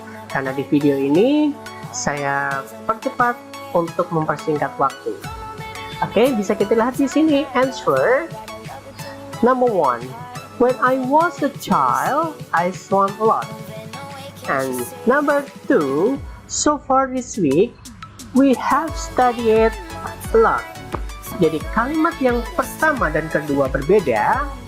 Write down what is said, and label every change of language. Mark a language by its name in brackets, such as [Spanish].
[Indonesian] Karena di video ini saya percepat untuk mempersingkat waktu. Oke, bisa kita lihat di sini answer. [English] Number 1, when I was a child, I swam a lot. And number 2, so far this week, we have studied a lot. [Indonesian] Jadi kalimat yang pertama dan kedua berbeda.